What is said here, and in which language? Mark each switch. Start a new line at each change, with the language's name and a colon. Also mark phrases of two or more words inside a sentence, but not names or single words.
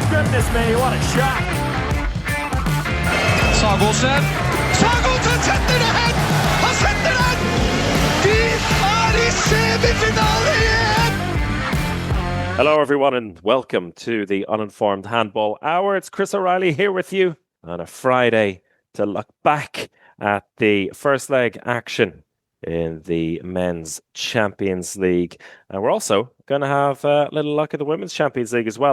English: goodness me, what a shot!
Norwegian: Sagosen setter det hen! Han setter den! De er i semifinale igjen!
English: Hello everyone and welcome to the Uninformed Handball Hour. It's Chris O'Reilly here with you on a Friday to look back at the first leg action in the Men's Champions League. And we're also going to have a little look at the Women's Champions League as well.